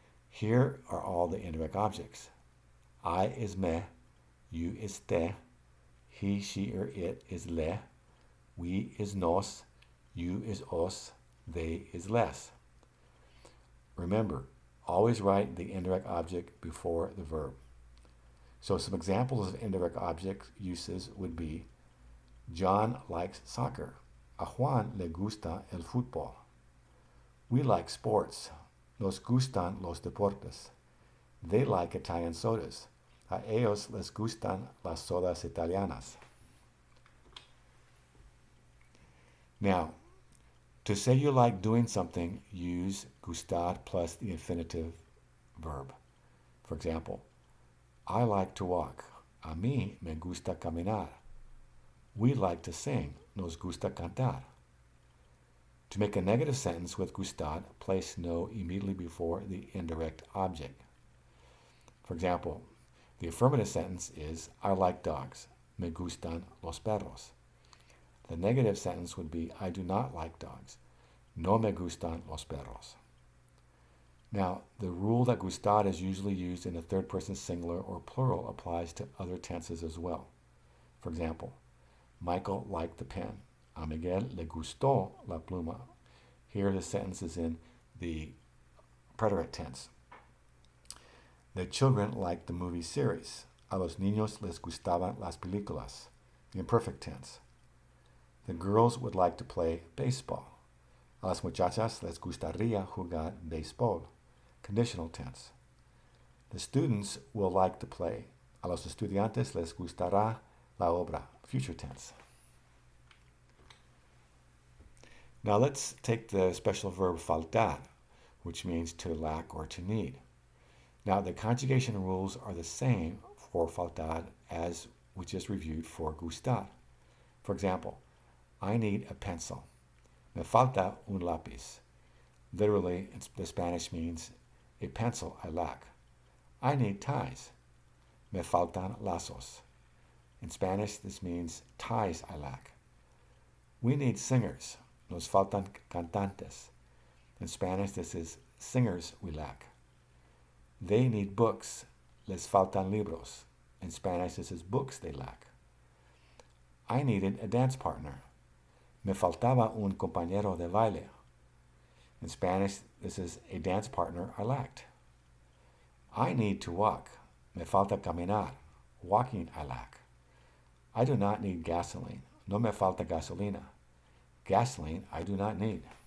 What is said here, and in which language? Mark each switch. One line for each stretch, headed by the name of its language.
English: Here are all the indirect objects. I is me, you is te, he, she, or it is le, we is nos, you is os, they is les. Remember, always write the indirect object before the verb. So some examples of indirect object uses would be, John likes soccer.
Spanish: A Juan le gusta el fútbol.
English: We like sports.
Spanish: Nos gustan los deportes.
English: They like Italian sodas.
Spanish: A ellos les gustan las sodas italianas.
English: Now, to say you like doing something, use gustar plus the infinitive verb. For example, I like to walk.
Spanish: A mí me gusta caminar.
English: We like to sing.
Spanish: Nos gusta cantar.
English: To make a negative sentence with gustar, place no immediately before the indirect object. For example, the affirmative sentence is, I like dogs.
Spanish: Me gustan los perros.
English: The negative sentence would be, I do not like dogs.
Spanish: No me gustan los perros.
English: Now, the rule that gustar is usually used in a third person singular or plural applies to other tenses as well. For example, Michael liked the pen.
Spanish: A Miguel le gustó la pluma.
English: Here the sentence is in the preterite tense. The children liked the movie series.
Spanish: A los niños les gustaban las películas.
English: The imperfect tense. The girls would like to play baseball.
Spanish: A las muchachas les gustaría jugar béisbol.
English: Conditional tense. The students will like to play.
Spanish: A los estudiantes les gustará la obra.
English: Future tense. Now let's take the special verb faltar, which means to lack or to need. Now the conjugation rules are the same for faltar as we just reviewed for gustar. For example, I need a pencil.
Spanish: Me falta un lápiz.
English: Literally, the Spanish means a pencil I lack. I need ties.
Spanish: Me faltan lazos.
English: In Spanish, this means ties I lack. We need singers.
Spanish: Nos faltan cantantes.
English: In Spanish, this is singers we lack. They need books.
Spanish: Les faltan libros.
English: In Spanish, this is books they lack. I needed a dance partner.
Spanish: Me faltaba un compañero de baile.
English: In Spanish, this is a dance partner I lacked. I need to walk.
Spanish: Me falta caminar.
English: Walking I lack. I do not need gasoline.
Spanish: No me falta gasolina.
English: Gasoline I do not need.